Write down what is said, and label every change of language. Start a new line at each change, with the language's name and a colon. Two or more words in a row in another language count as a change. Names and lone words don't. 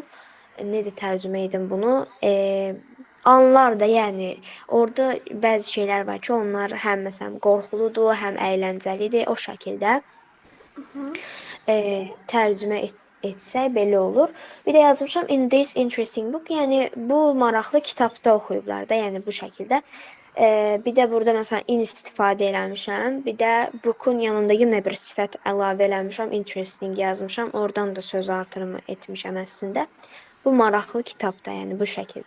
Azerbaijani: Necə tərcümə edim bunu? Anlar da, yəni orada bəzi şeylər var ki, onlar həm məsələn qorxuludur, həm əyləncəlidir, o şəkildə tərcümə etsək belə olur. Bir də yazmışam
English: in this interesting book,
Azerbaijani: yəni bu maraqlı kitabda oxuyublar da, yəni bu şəkildə. Bir də burada məsələn in istifadə eləmişəm. Bir də book'un yanında yenə bir sifət əlavə eləmişəm. Interesting yazmışam. Oradan da söz artırımı etmişəm əslində. Bu maraqlı kitabda, yəni bu şəkildə.